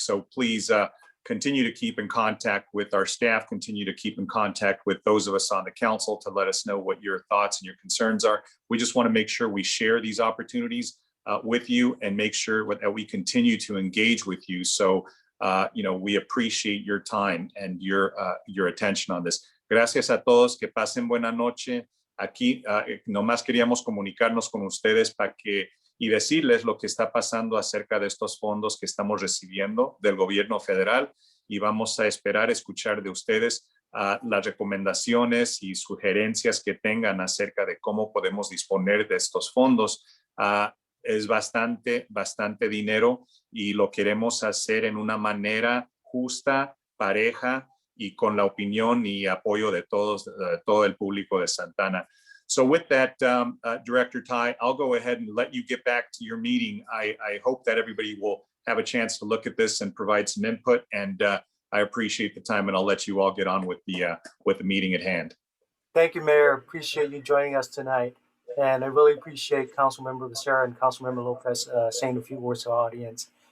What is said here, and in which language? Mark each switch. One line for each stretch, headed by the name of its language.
English: So please continue to keep in contact with our staff, continue to keep in contact with those of us on the council to let us know what your thoughts and your concerns are. We just want to make sure we share these opportunities with you and make sure that we continue to engage with you. So, we appreciate your time and your attention on this.
Spanish: Gracias a todos, que pasen buena noche. Aquí nomás queríamos comunicarnos con ustedes para que y decirles lo que está pasando acerca de estos fondos que estamos recibiendo del gobierno federal, y vamos a esperar escuchar de ustedes las recomendaciones y sugerencias que tengan acerca de cómo podemos disponer de estos fondos. Es bastante dinero y lo queremos hacer en una manera justa, pareja y con la opinión y apoyo de todo el público de Santana.
English: So with that, Director Ty, I'll go ahead and let you get back to your meeting. I hope that everybody will have a chance to look at this and provide some input, and I appreciate the time, and I'll let you all get on with the meeting at hand. Thank you, Mayor. Appreciate you joining us tonight. And I really appreciate Councilmember Becerra and Councilmember Lopez saying a few words to our audience.